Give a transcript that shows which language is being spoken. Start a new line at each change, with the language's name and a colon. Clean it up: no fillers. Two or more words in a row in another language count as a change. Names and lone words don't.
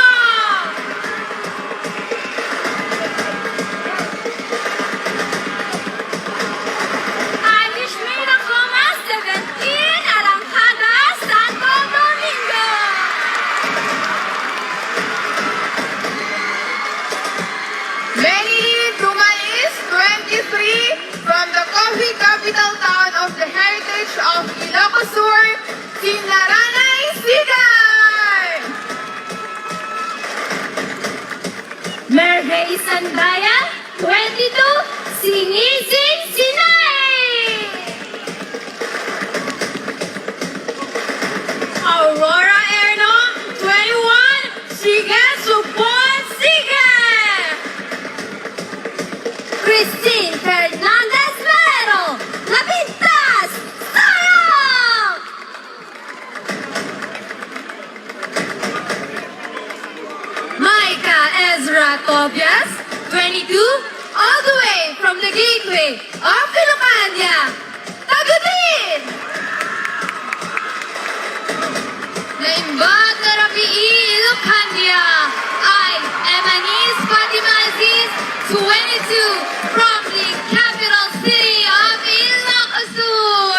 English: Irish Mina Coma, 17, Arangkada, Santo Domingo! Lenny Dumalis, 23, from the coffee capital town of the heritage of Ilocos Sur, Sinaranay, Sigay! Merve Sandaya, 22, Sinisig Sinay! Aurora Erno, 21, Sige Supon Sige! Christine Fernandez Mero, La Pintas, Sayang! Micah Ezra Tobias, 22, all the way from the gateway of Ilocania, Tagutin!
Iloko: Naimbag na Rabii Ilocania,
English: I am Anis Fatima Aziz, 22, from the capital city of Ilocos Sur.